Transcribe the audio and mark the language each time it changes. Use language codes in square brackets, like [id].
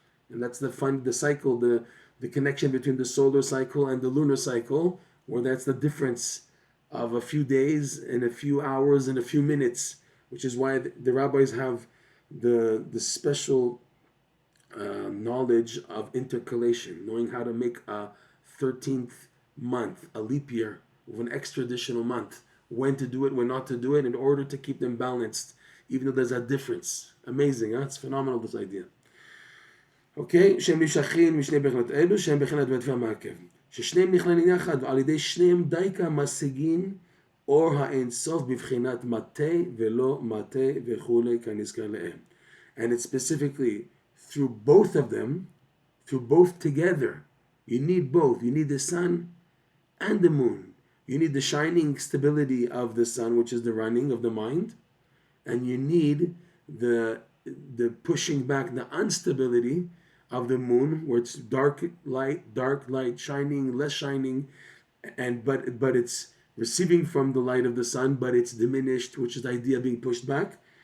[en] And that's the cycle, the connection between the solar cycle and the lunar cycle, where that's the difference of a few days and a few hours and a few minutes, which is why the rabbis have the special knowledge of intercalation, knowing how to make a 13th month, a leap year, with an extra additional month, when to do it, when not to do it, in order to keep them balanced, even though there's a difference. Amazing, huh? It's phenomenal, this idea. אוקיי? [he] שהם נמשכים משני בחינות אלו, שהם בחינת רדיפה מעכב. ששניהם נכללים יחד, ועל ידי שניהם דייקה משיגין אור האינסוף בבחינת מטה ולא מטה וכולי כנזכר להם. [en] And it's specifically through both of them, through both together. You need both. You need the sun and the moon. You need the shining stability of the sun, which is the running of the mind, and you need the pushing back the instability of the moon, where it's dark light, shining, less shining, and but it's receiving from the light of the sun, but it's diminished, which is the idea of being pushed back.